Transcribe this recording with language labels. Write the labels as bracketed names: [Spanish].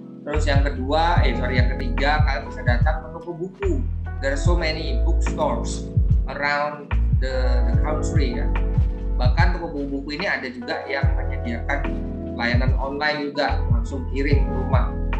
[Indonesian] Terus yang ketiga, kalian bisa datang ke toko buku. [English] There are so many bookstores around the country ya. [Indonesian] Bahkan toko buku ini ada juga yang menyediakan layanan online juga, langsung kirim ke rumah.